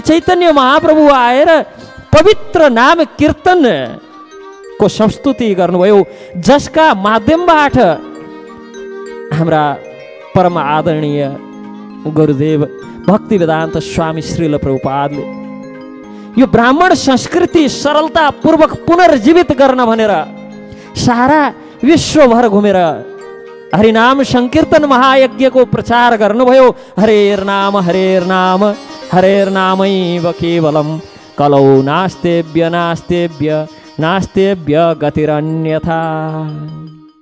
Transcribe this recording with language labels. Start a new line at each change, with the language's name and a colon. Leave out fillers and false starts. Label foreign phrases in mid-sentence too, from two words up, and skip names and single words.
Nepali: चैतन्य महाप्रभु आएर पवित्र नाम कीर्तनको संस्तुति गर्नुभयो, जसका माध्यमबाट हाम्रा परम आदरणीय गुरुदेव भक्तिवेदान्त स्वामी श्रील प्रभुपादले यो ब्राह्मण संस्कृति सरलतापूर्वक पुनर्जीवित गर्न भनेर सारा विश्वभर घुमेर हरिनाम संकीर्तन महायज्ञको प्रचार गर्नुभयो।
Sanskrit: हरेर नाम हरेर नामैव केवलम कलौ नास्तेभ्य नास्तेभ्य नास्तेभ्य गतिरन्यथा।